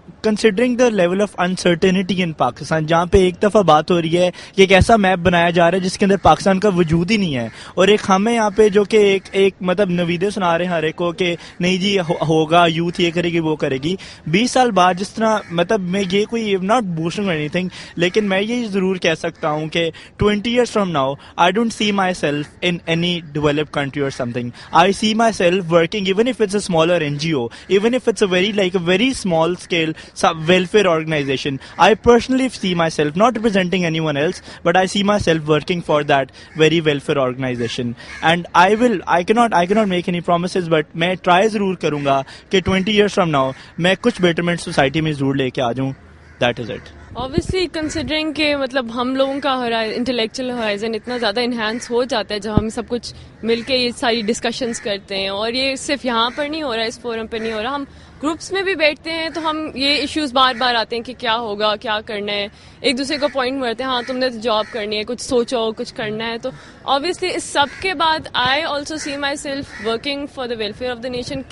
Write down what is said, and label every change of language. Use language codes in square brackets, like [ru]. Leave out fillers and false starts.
[en] considering the level of uncertainty in Pakistan, [ur] جہاں پہ ایک دفعہ بات ہو رہی ہے کہ ایک ایسا میپ بنایا جا رہا ہے جس کے اندر پاکستان کا وجود ہی نہیں ہے, اور ایک ہمیں یہاں پہ جو کہ ایک مطلب نویدے سنا رہے ہیں ہر ایک کو کہ نہیں جی ہوگا, یوتھ یہ کرے گی وہ کرے گی. 20 سال بعد جس طرح, مطلب میں یہ کوئی [en] not boasting anything, [ur] لیکن میں یہ ضرور کہہ سکتا ہوں کہ [en] 20 years from now I don't see myself in any developed country or something. I see myself working, even if it's a smaller NGO, even if it's a very small scale welfare organization. I personally see myself not representing anyone else, but I see myself working for that very welfare organization. And I cannot make any promises, but [ur] میں try ضرور کروں گا کہ [en] 20 years from now [ur] میں کچھ betterment society میں ضرور لے کے آ جاؤں. [en] That is it. [ur] Obviously considering کہ مطلب ہم لوگوں کا انٹلیکچوئل ہورائزن اتنا زیادہ انہینس ہو جاتا ہے جب ہم سب کچھ مل کے یہ ساری ڈسکشنز کرتے ہیں, اور یہ صرف یہاں پر نہیں ہو رہا, اس فورم پہ نہیں ہو رہا, ہم گروپس میں بھی بیٹھتے ہیں تو ہم یہ ایشوز بار بار آتے ہیں کہ کیا ہوگا, کیا کرنا ہے, ایک دوسرے کو پوائنٹ مارتے ہیں, ہاں تم نے تو جاب کرنی ہے, کچھ سوچو, کچھ کرنا ہے. تو obviously اس سب کے بعد [en] I also see myself working for the welfare of the nation.